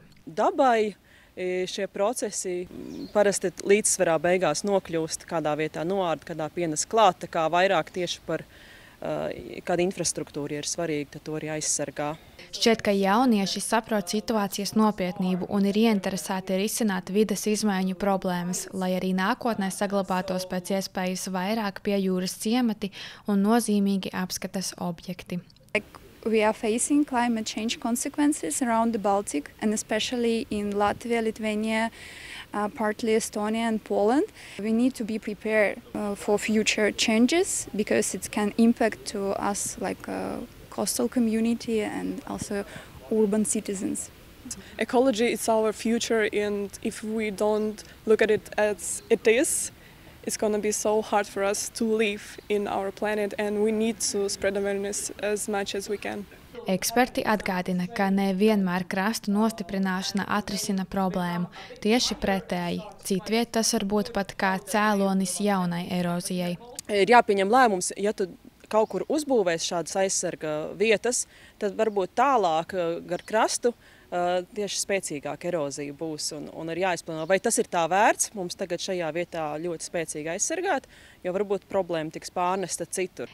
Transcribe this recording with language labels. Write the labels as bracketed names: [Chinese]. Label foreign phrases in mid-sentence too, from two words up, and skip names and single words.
[Latvian] Dabai šie procesi parasti līdzsvarā beigās nokļūst, kādā vietā noārda, kādā pienes klāt, tā kā vairāk tieši par kāda infrastruktūra ir svarīga, tad to arī aizsargā. Šķiet, ka jaunieši saprot situācijas nopietnību un ir ieinteresēti risināt vides izmaiņu problēmas, lai arī nākotnē saglabātos pēc iespējas vairāk pie jūras ciemati un nozīmīgi apskates objekti. [English] We are facing climate change consequences around the Baltic and especially in Latvia, Lithuania, partly Estonia and Poland. We need to be prepared for future changes because it can impact to us like a coastal community and also urban citizens. Ecology is our future, and if we don't look at it as it is, it's going to be so hard for us to live in our planet, and we need to spread awareness as much as we can. [Latvian] Eksperti atgādina, ka nevienmēr krastu nostiprināšana atrisina problēmu. Tieši pretēji, citviet tas var būt pat kā cēlonis jaunai erozijai. Ir jāpieņem lēmums, ja tu kaut kur uzbūvēs šādas aizsarga vietas, tad varbūt tālāk gar krastu tieši spēcīgāka erozija būs un ir jāizplāno, vai tas ir tā vērts mums tagad šajā vietā ļoti spēcīgi aizsargāt, jo varbūt problēma tiks pārnesta citur.